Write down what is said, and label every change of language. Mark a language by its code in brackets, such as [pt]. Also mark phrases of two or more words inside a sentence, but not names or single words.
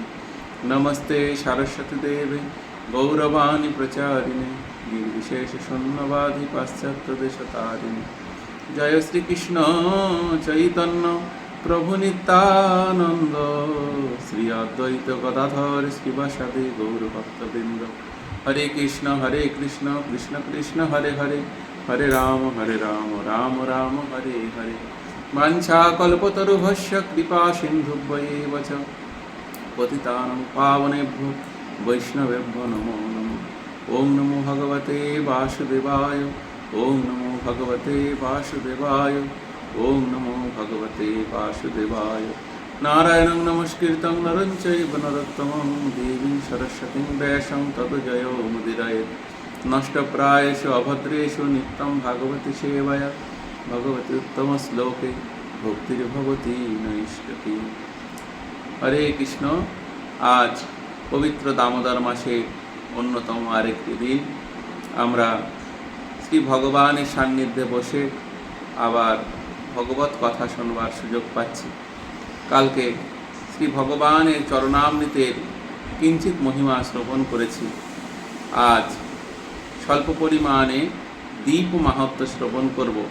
[sa] नमस्ते सरस्वती देवे गौरवाणी प्रचारिणे निर्विशेष शून्यवादी पाश्चात्य देशतारिणे। जय श्री कृष्ण चैतन्य प्रभु नित्यानंद श्री अद्वैत गदाधर श्रीवासादि गौर भक्तवृंद। हरे कृष्ण कृष्ण कृष्ण हरे हरे, हरे राम राम राम हरे हरे। वाञ्छाकल्पतरुभ्यश्च कृपा सिन्धुभ्येव च पतितानां पावनेभ्यो वैष्णवेभ्यो नमो नमः। ओं नमो भगवते वासुदेवाय, ओं नमो भगवते वासुदेवाय, ओं नमो भगवते वासुदेवाय। नारायणं नमस्कृतं नरं चैव नरोत्तमं देवीं सरस्वतीं व्यासं ततो जयो मुदीरयेत्। नष्टप्रायेषु अभद्रेषु नित्यं भागवती सेवया भगवती उत्तमश्लोके भक्तिर्भवती नैष्ठिकी। हरे कृष्ण। [bn] আজ পবিত্র দামোদর মাসে অন্যতম আরেকটি দিন আমরা শ্রী ভগবানের সান্নিধ্যে বসে আবার ভগবত কথা শুনবার সুযোগ পাচ্ছি। কালকে শ্রী ভগবানের চরণামৃতের কিঞ্চিত মহিমা শ্রবণ করেছি। আজ স্বল্প পরিমাণে দীপ মাহাত্ম্য শ্রবণ করব।